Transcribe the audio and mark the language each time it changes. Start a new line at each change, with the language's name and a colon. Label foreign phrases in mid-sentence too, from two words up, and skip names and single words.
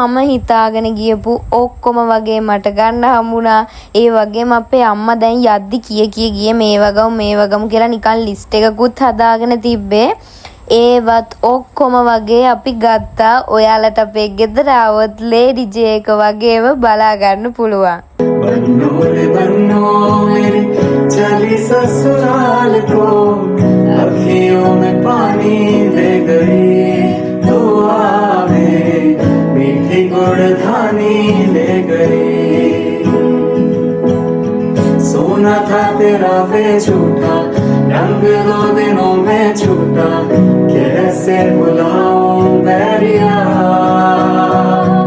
Sinhala: මම හිතාගෙන ගියපු ඔක්කොම වගේ මට ගන්න හම්බුණා. ඒ වගේම අපේ අම්මා දැන් යද්දි ගියේ මේ වගම කියලා නිකන් ලිස්ට් එකකුත් හදාගෙන තිබ්බේ. ඒවත් ඔක්කොම වගේ අපි ගත්තා. ඔයාලට අපේ ගෙදර ආවොත් ලේඩි ජේ එක වගේම බලා ගන්න පුළුවන්.
Hindi: बन्नो मेरी चली ससुराल को अखियों में पानी दे गई तो आवे मीठी गुड़धानी ले गई सोना था तेरा वे झूठा रंग दो दिनों में छूटा कैसे बुलाऊं बैरिया